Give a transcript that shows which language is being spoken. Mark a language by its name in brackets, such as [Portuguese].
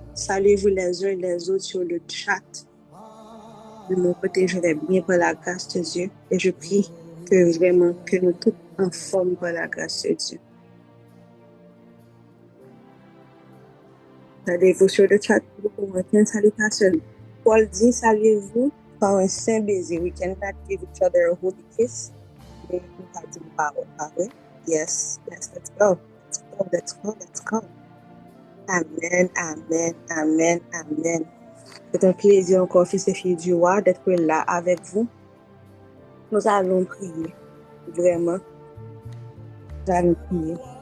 [French] Saluez-vous les uns les autres sur le chat. De mon côté, je vais bien par la grâce de Dieu et je prie que vraiment que nous tous en forme par la grâce de Dieu. Saluez-vous sur le chat pour commenter une salutation. Paul dit saluez-vous par un saint baiser. [English] We cannot give each other a holy kiss. [French] Mais nous pas dire parole, pas vrai? [English] Yes, let's go. Let's go. [French] Amen, amen, amen, amen. C'est un plaisir encore, fils et filles du roi, d'être là avec vous. Nous allons prier, vraiment. Nous allons prier.